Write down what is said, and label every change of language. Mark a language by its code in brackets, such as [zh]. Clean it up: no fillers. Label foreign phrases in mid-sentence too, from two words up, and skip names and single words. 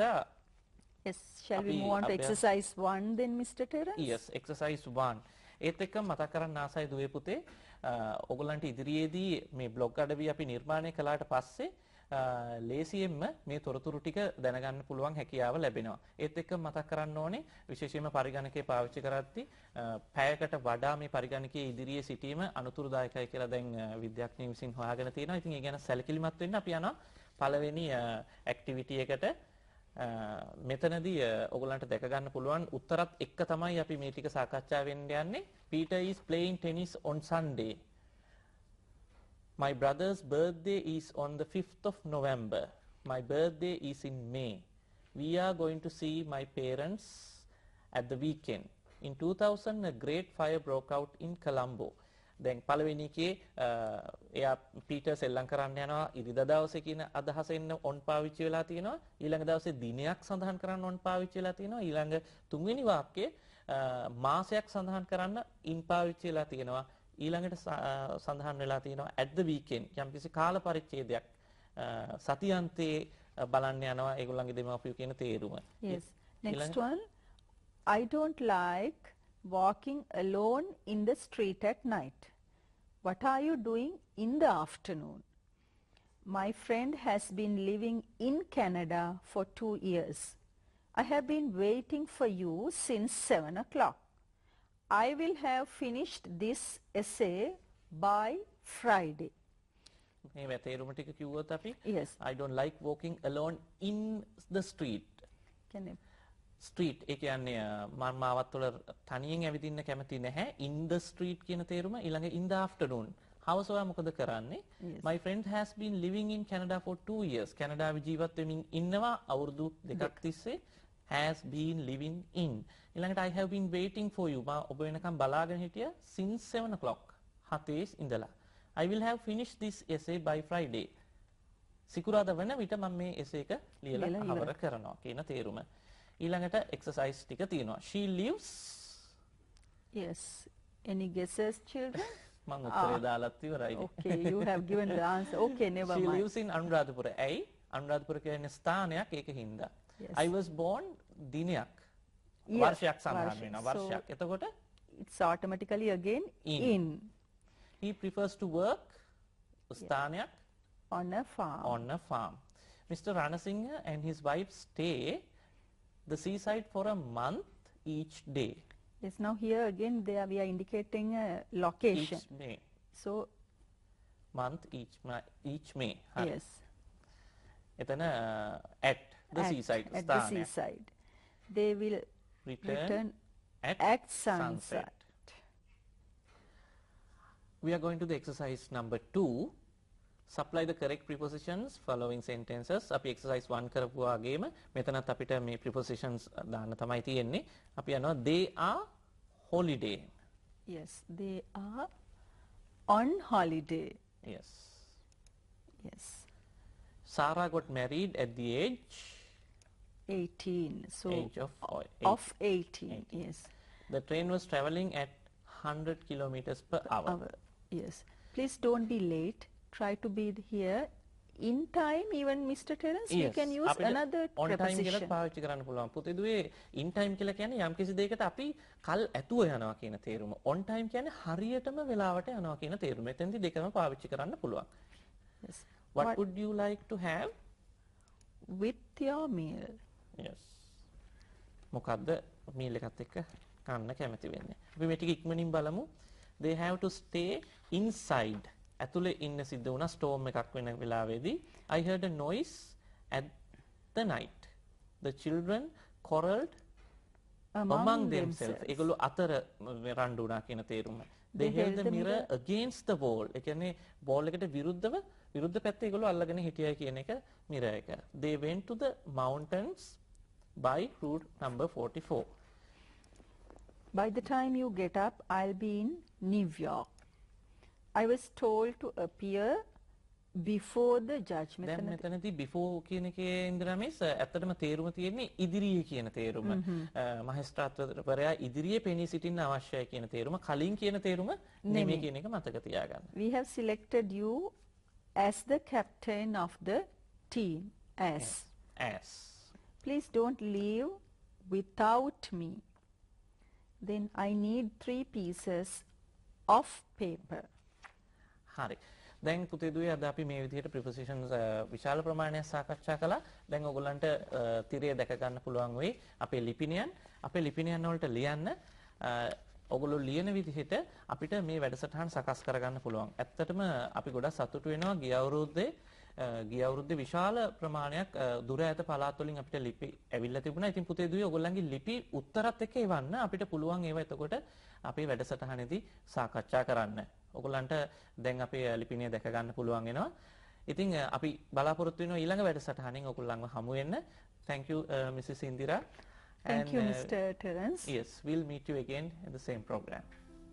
[en] Yes, shall we move on to exercise 1 then, Mr. Terence? Yes, exercise 1. [si] ඒත් එක්ක මතක් කරන්න ආසයි දුවේ පුතේ ඔයගලන්ට ඉදිරියේදී මේ බ්ලොග් අඩවි අපි නිර්මාණය කළාට පස්සේ ලේසියෙන්ම මේ තොරතුරු ටික දැනගන්න පුළුවන් හැකියාව ලැබෙනවා. ඒත් එක්ක මතක් කරන්න ඕනේ විශේෂයෙන්ම පරිගණකයේ පාවිච්චි කරද්දී පැයකට වඩා මේ පරිගණකයේ ඉදිරියේ සිටීම අනුතුරුදායකයි කියලා දැන් විද්‍යාඥයන් විසින් හොයාගෙන තියෙනවා. ඉතින් ඒ ගැන සැලකිලිමත් වෙන්න අපි යනවා පළවෙනි ඇක්ටිවිටි එකට. මෙතනදී ඔයගලන්ට දැක ගන්න පුළුවන් උත්තරත් එක්ක තමයි අපි මේ ටික සාකච්ඡා වෙන්න යන්නේ. [en] Peter is playing tennis on Sunday. My brother's birthday is on the 5th of November. My birthday is in May. We are going to see my parents at the weekend. In 2000, a great fire broke out in Colombo. [si] දැන් පළවෙනි එකේ එයා පීටර් සෙල්ලම් කරන්න යනවා ඉරිදා දවසේ කියන අදහස එන්න ඔන් පාවිච්චි වෙලා තියෙනවා. ඊළඟ දවසේ දිනයක් සඳහන් කරන්න ඔන් පාවිච්චි වෙලා තියෙනවා. ඊළඟ තුන්වෙනි වාක්‍යයේ මාසයක් සඳහන් කරන්න ඉන් පාවිච්චි වෙලා තියෙනවා. ඊළඟට සඳහන් වෙලා තියෙනවා [en] at the weekend [si] යම්කිසි කාල පරිච්ඡේදයක් සතියන්තයේ බලන්න යනවා ඒගොල්ලන්ගේ දෙමාපියෝ කියන තේරුම. [en] Yes. Next one. I don't like walking alone in the street at night. What are you doing in the afternoon? My friend has been living in Canada for 2 years. I have been waiting for you since 7 o'clock. I will have finished this essay by Friday. [si] මේ තේරුම ටික කිව්වොත් අපි [en] Yes. I don't like walking alone in the street. Can you? [si] Street ඒ කියන්නේ මම මාවත් වල තනියෙන් ඇවිදින්න කැමති නැහැ. [en] In the street [si] කියන තේරුම ඊළඟ [en] in the afternoon. [si] හවස ඔයා මොකද කරන්නේ? [en] My friend has been living in Canada for 2 years. [si] කැනඩාවේ ජීවත් වෙමින් ඉන්නවා අවුරුදු දෙකක් තිස්සේ. [en] Has been living in. ඊළඟට I have been waiting for you. [si] මම ඔබ වෙනකම් බලාගෙන හිටියා [en] since 7 o'clock. [si] 7 ඉඳලා. [en] I will have finished this essay by Friday. [si] සිකුරාදා වන විට මම මේ එසේ එක ලියලා අවර කරනවා කියන තේරුම. ඊළඟට exercise ටික තියෙනවා. [en] She lives. Yes. Any guesses, children? [si] මම උත්තරේ දාලත් ඉවරයි. [en] Okay, you have given the answer. Okay, never She mind. lives in අනුරාධපුර. ඇයි? [si] අනුරාධපුර කියන්නේ ස්ථානයක් ඒක හින්දා. [en] Yes. I was born දිනයක්. Yes, [si] වර්ෂයක් සඳහන් වෙනවා. වර්ෂයක්. එතකොට [en] it's automatically again in. He prefers to work ස්ථානයක් on a farm. On a farm. Mr. Ranasinghe and his wife stay the seaside for a month each day. Yes, now here again we are indicating a location. Each May. So month each May. Hari. Yes. එතන at the seaside. At the seaside. They will return at sunset. We are going to the exercise number 2. Supply the correct prepositions following sentences. [si] අපි exercise 1 කරපු වගේම මෙතනත් අපිට මේ prepositions දාන්න තමයි තියෙන්නේ. අපි යනවා [en] they are holiday. Yes, they are on holiday. Yes. Yes. Sarah got married at the age 18. So age of 18. Yes. The train was traveling at 100 kilometers per hour. Yes. Please don't be late. Try to be here in time. Even Mr. Terence, yes. we can use another on preposition. [si] time කියලා පාවිච්චි කරන්න පුළුවන්. පුතේදුවේ [en] in time [si] කියලා කියන්නේ යම් කිසි දෙයකට අපි කල් ඇතුව යනවා කියන තේරුම. [en] on time [si] කියන්නේ හරියටම වෙලාවට යනවා කියන තේරුම. එතෙන්දී දෙකම පාවිච්චි කරන්න පුළුවන්. [en] Yes. What would you like to have with your meal? Yes. [si] මොකද්ද meal එකත් එක්ක කන්න කැමති වෙන්නේ. අපි මේ ටික ඉක්මනින් බලමු. [en] They have to stay inside. [si] ඇතුලේ ඉන්න සිද්ධ වුණා storm එකක් වෙන වෙලාවේදී. [en] I heard a noise at the night. The children quarreled among themselves. [si] ඒගොල්ලෝ අතර රණ්ඩු වුණා කියන තේරුම. [en] They held the mirror against the wall. [si] ඒ කියන්නේ ball එකට විරුද්ධ පැත්තේ ඒගොල්ලෝ අල්ලගෙන හිටියයි කියන එක mirror එක. [en] They went to the mountains by route number 44. By the time you get up, I'll be in New York. I was told to appear before the judgment. [si] දැන් මෙතනදී before කියන එකේ ඉඳලා මිස් ඇත්තටම තේරුම තියෙන්නේ ඉදිරියේ කියන තේරුම. මහේස්ත්‍රාත්වරයා ඉදිරියේ පෙනී සිටින්න අවශ්‍යයි කියන තේරුම. කලින් කියන තේරුම නෙමෙයි කියන එක මතක තියාගන්න. [en] We have selected you as the captain of the team. As. Please don't leave without me. Then I need 3 pieces of paper. [si] හරි. දැන් පුතේදුවේ අද අපි මේ විදිහට prepositions විශාල ප්‍රමාණයක් සාකච්ඡා කළා. දැන් ඔයගොල්ලන්ට තිරය දැක ගන්න පුළුවන් වෙයි අපේ ලිපිනයන් වලට ලියන්න. ඔයගොල්ලෝ ලියන විදිහට අපිට මේ වැඩසටහන සකස් කරගන්න පුළුවන්. ඇත්තටම අපි ගොඩක් සතුටු වෙනවා ගිය අවුරුද්දේ විශාල ප්‍රමාණයක් දුර ඈත පළාත් වලින් අපිට ලිපි ඇවිල්ලා තිබුණා. ඉතින් පුතේදුවේ ඔයගොල්ලන්ගේ ලිපි උත්තරත් එක්ක එවන්න අපිට පුළුවන් ඒවා එතකොට අපේ වැඩසටහනේදී සාකච්ඡා කරන්න. ඔයගොල්ලන්ට දැන් අපේ ලිපිණිය දැක ගන්න පුළුවන් වෙනවා. ඉතින් අපි බලාපොරොත්තු වෙනවා ඊළඟ වැඩසටහනින් ඔයගොල්ලන්ව හමු වෙන්න. [en] Thank you Mrs. Indira. Thank you Mr. Terence. Yes, we'll meet you again in the same program.